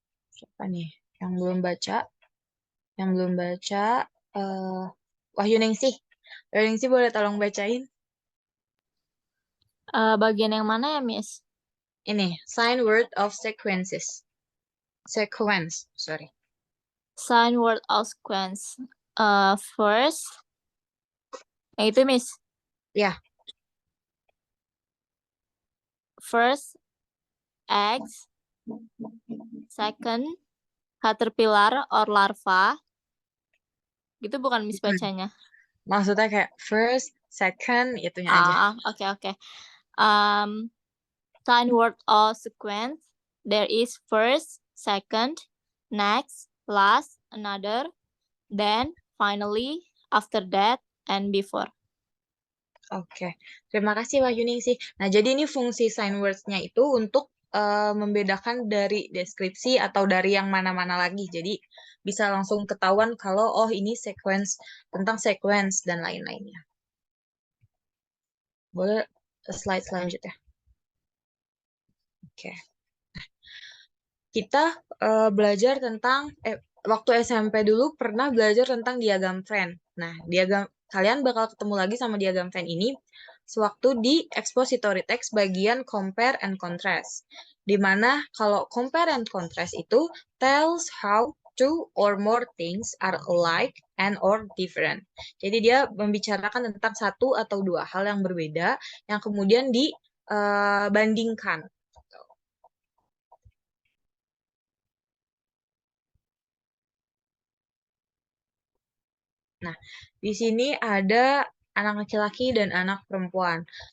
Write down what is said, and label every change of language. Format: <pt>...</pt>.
<id>Siapa nih yang belum baca? Yang belum baca, Wahyu Ningsih. Wahyu Ningsih boleh tolong bacain? Bagian yang mana ya, Miss? Ini,</id> <en>sign word of sequences. Sequence, sorry. Sign word of sequence. First,</en> <id>yang itu,</id> <en>Miss.</en> <id>Ya,</id> <en>First, eggs. Second, caterpillar or larva.</en> <id>Gitu bukan Miss bacanya? maksudnya kayak first, second, itunya aja. Oke.</id> <en>Sign word of sequence. There is first, second, next, last, another, then, finally, after that, and before.</en> <id>Oke, terima kasih Wahyu Ningsih. Nah, jadi ini fungsi sign words-nya itu untuk membedakan dari deskripsi atau dari yang mana-mana lagi. Jadi bisa langsung ketahuan kalau oh ini sequence tentang sequence dan lain-lainnya. Boleh slide selanjutnya. Oke. Kita belajar tentang waktu SMP dulu pernah belajar tentang diagram Venn. Nah, kalian bakal ketemu lagi sama diagram Venn ini sewaktu di expository text bagian compare and contrast. Di mana kalau compare and contrast itu</id> <en>tells how two or more things are alike and or different.</en> <id>Jadi dia membicarakan tentang satu atau dua hal yang berbeda yang kemudian dibandingkan. Nah, di sini ada anak laki-laki dan anak perempuan.</id>